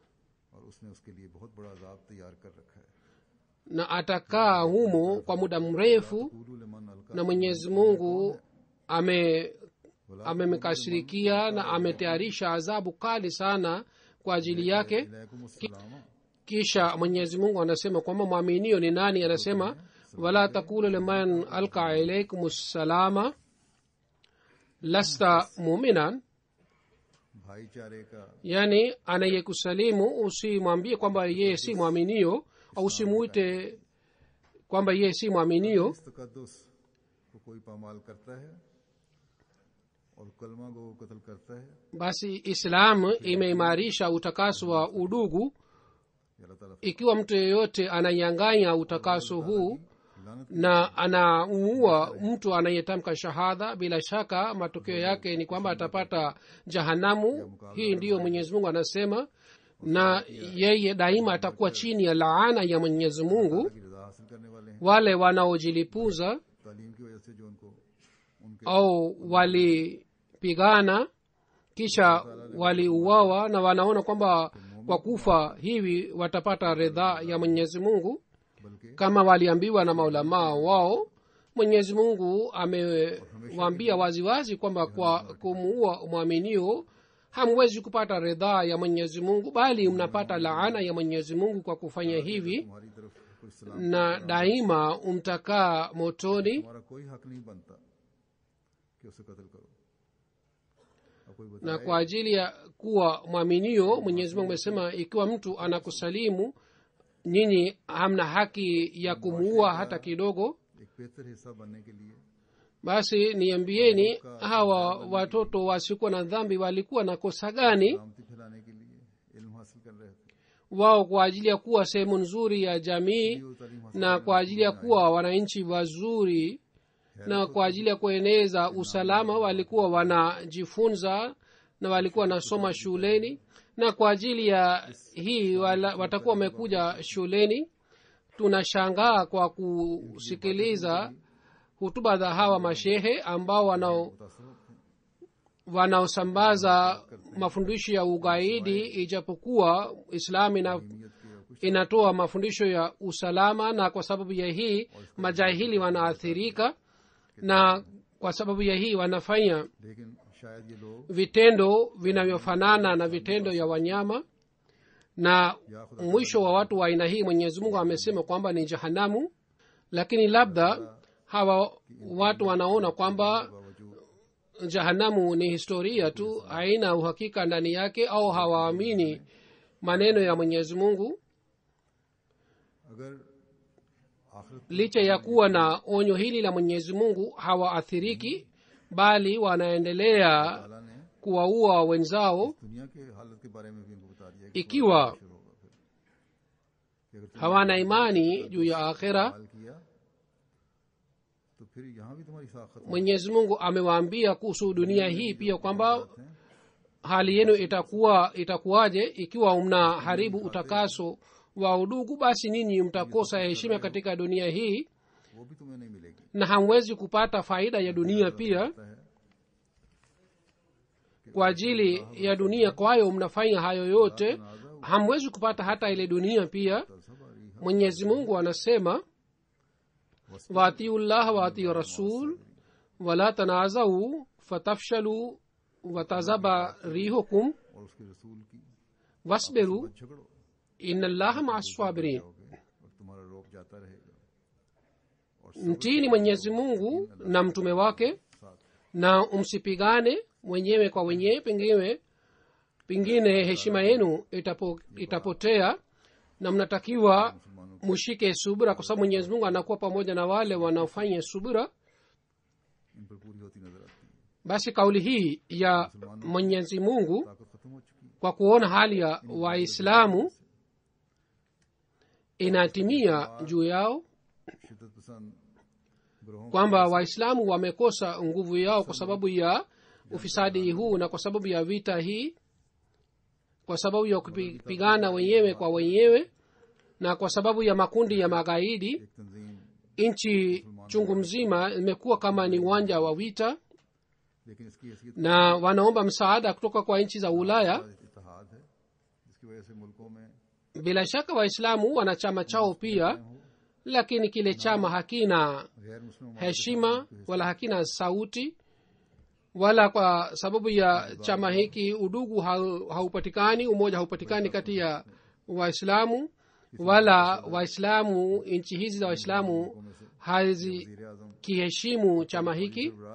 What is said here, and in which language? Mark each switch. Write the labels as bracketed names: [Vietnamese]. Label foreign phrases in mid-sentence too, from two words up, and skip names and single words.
[Swahili] na atakaa humo kwa muda mrefu, na Mwenyezi Mungu amemkashirikia na ametayarisha adhabu kali sana kwa ajili yake. Kisha Mwenyezi Mungu anasema kwamba mwaminio ni nani? [Arabic] Anasema ولا تقولوا لمن ألقى إليكم السلام لست مؤمنا, [Urdu] بھائی چارے کا [Swahili] yani anayekusalimu usimwambie kwamba yeye si mwaminio au usimuite kwamba yeye si mwaminio. [Urdu] اس تقدس کو کوئی پامال کرتا ہے اور کلمہ کو قتل کرتا ہے, [Swahili] basi islam imeimarisha utakaso wa udugu. [Urdu] اللہ تعالیٰ [Swahili] Ikiwa mtu yeyote ananyang'anya utakaso huu na anamuua mtu anayetamka shahada, bila shaka matokeo yake ni kwamba atapata jahanamu. Hii ndiyo Mwenyezi Mungu anasema, na yeye daima atakuwa chini ya laana ya Mwenyezi Mungu. [Urdu] کی رضا حاصل کرنے والے ہیں, [Swahili] Wale wanaojilipuza [Urdu] تعلیم کی وجہ سے جو ان کو ان کے [Swahili] au walipigana kisha waliuawa na wanaona kwamba kwa kufa hivi watapata ridhaa ya Mwenyezi Mungu, [Urdu] بلکہ [Swahili] kama waliambiwa na maulamaa wao. Mwenyezi Mungu amewaambia waziwazi kwamba kwa kumuua mwaminio hamwezi kupata ridhaa ya Mwenyezi Mungu, bali mnapata laana ya Mwenyezi Mungu kwa kufanya hivi, [Urdu] تمہاری طرف کوئی سلام [Swahili] na daima mtakaa motoni. [Urdu] ہمارا کوئی حق نہیں بنتا کہ اسے قتل کرو. اب کوئی [Swahili] Na [Urdu] بتائے [Swahili] kwa ajili ya kuwa mwaminio Mwenyezi Mungu amesema, ikiwa mtu anakusalimu nyinyi hamna haki ya kumuua hata kidogo. [Urdu] ایک بہتر حصہ بننے کے لیے [Swahili] Basi niambieni, hawa watoto wasiokuwa na dhambi walikuwa na kosa gani? [Urdu] سلامتی پھیلانے کے لیے علم حاصل کر رہے تھے, [Swahili] Wao kwa ajili ya kuwa sehemu nzuri ya jamii [Urdu] جو تعلیم حاصل [Swahili] na kwa ajili ya kuwa wananchi wazuri na kwa ajili ya kueneza usalama walikuwa wanajifunza na walikuwa wanasoma shuleni, na kwa ajili ya hii watakuwa wamekuja shuleni. Tunashangaa kwa kusikiliza hutuba za hawa mashehe ambao [Urdu] متاثر ہوتے ہیں. [Swahili] wanaosambaza mafundisho ya ugaidi, ijapokuwa Islamu [Urdu] نیت کے کچھ [Swahili] inatoa mafundisho ya usalama, na kwa sababu ya hii majahili wanaathirika, na kwa sababu ya hii wanafanya [Urdu] لیکن شاید یہ لوگ [Swahili] vitendo vinavyofanana na vitendo ya wanyama, na mwisho wa watu wa aina hii Mwenyezi Mungu amesema kwamba ni jahanamu. Lakini labda hawa watu wanaona kwamba [Urdu] باوجود [Swahili] jahanamu ni historia tu, haina uhakika ndani yake, au hawaamini maneno ya Mwenyezi Mungu. [Urdu] اگر آخرت [Swahili] Licha ya kuwa na onyo hili la Mwenyezi Mungu hawaathiriki, bali wanaendelea [Urdu] تعالیٰ نے [Swahili] kuwaua wenzao. [Urdu] دنیا کے حالت کے بارے میں بھی ان کو بتا دیا کہ [Swahili] Ikiwa [Urdu] شروع ہوگا پھر کہ اگر تم نے [Swahili] hawana imani juu ya akhera, [Urdu] حال کیا تو پھر یہاں بھی تمہاری ساکھت [Swahili] Mwenyezi Mungu amewaambia kuhusu dunia hii pia kwamba [Urdu] ہے. [Swahili] hali yenu itakuwaje ikiwa mnaharibu utakaso wa udugu, basi ninyi mtakosa heshima katika dunia hii [Urdu] وہ بھی تمہیں نہیں ملے گی. [Swahili] na hamwezi kupata faida ya dunia pia. [Urdu] پتا ہے [Swahili] Kwa ajili ya dunia kwayo mnafanya hayo yote, hamwezi kupata hata ile dunia pia. [Urdu] سب آ رہی ہے [Swahili] Mwenyezi Mungu anasema, [Arabic] وأطيعوا الله وأطيعوا الرسول ولا تنازعوا فتفشلوا وتذهب ريحكم [Urdu] اور اس کے رسول کی [Arabic] واصبروا [Urdu] مت جھگڑو [Arabic] إن الله مع الصابرين. [Urdu] ہوگے اور تمہارا روپ جاتا رہے گا اور [Swahili] Mtini Mwenyezi Mungu na mtume wake, [Urdu] ساتھ [Swahili] na msipigane wenyewe kwa wenyewe, pengine heshima yenu itapotea, na mnatakiwa mushike subira, kwa sababu Mwenyezi Mungu anakuwa pamoja na wale wanaofanya subira. [Urdu] ان پر پوری ہوتی نظر آتی ہے. [Swahili] Basi kauli hii ya Mwenyezi Mungu [Urdu] طاقت ختم ہو چکی ہے. [Swahili] kwa kuona hali ya Waislamu inatimia juu yao, [Urdu] شدت پسند گروہوں [Swahili] kwamba Waislamu wamekosa nguvu yao kwa sababu ya ufisadi huu na kwa sababu ya vita hii, kwa sababu ya kupigana wenyewe kwa wenyewe, na kwa sababu ya makundi ya magaidi. [Urdu] ایک تنظیم [Swahili] Nchi chungu mzima imekuwa kama ni uwanja wa vita, [Urdu] لیکن اس کی حیثیت [Swahili] na wanaomba msaada kutoka kwa nchi za Ulaya. [Urdu] اتحاد ہے جس کی وجہ سے ملکوں میں [Swahili] Bila shaka Waislamu wana chama chao pia, lakini kile chama hakina [Urdu] غیر مسلم [Swahili] heshima wala hakina sauti, wala kwa sababu ya chama hiki udugu haupatikani, umoja haupatikani kati ya Waislamu. wala waislamu nchi hizi za waislamu hazikiheshimu chama hiki.